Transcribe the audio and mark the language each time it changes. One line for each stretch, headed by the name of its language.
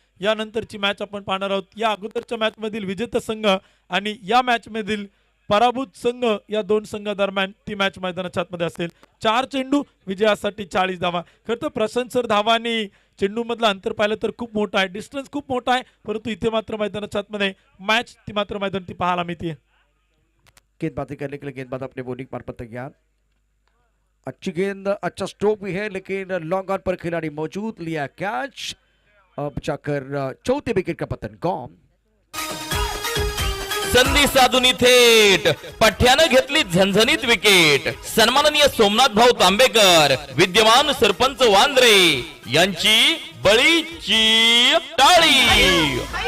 Marathi: यानंतरची match आपण पाहणार आहोत. या अगोदरच्या मॅच मधील विजेता संघ आणि या मॅच मधील पराभूत संघ या दोन संघादरम्यान ती मॅच मैदानाच्या आतमध्ये असेल. 4 चेंडू विजयासाठी 40 धावा. खरं तर प्रशांत सर धावा आणि चेंडू मधला अंतर पाहिलं तर खूप मोठा आहे, डिस्टन्स खूप मोठा आहे, परंतु इथे मात्र मैदानाच्या आतमध्ये मॅच ती मात्र मैदान ती पाहायला मिळते.
Hindi: गेंदबाजी करने के लिए गेंदबाज अपने बॉलिंग मार्फत तैयार. अच्छी गेंद, अच्छा स्ट्रोक भी है, लेकिन लॉन्ग ऑन पर खिलाड़ी मौजूद, लिया कैच. अब जाकर चौथे विकेट का पतन.
English: Gone.
Marathi: संधी साधून थेट पठ्यानं घेतली झणझणीत विकेट. सन्माननीय सोमनाथ भाऊ तांबेकर विद्यमान सरपंच वांद्रे यांची बळीची टाळी.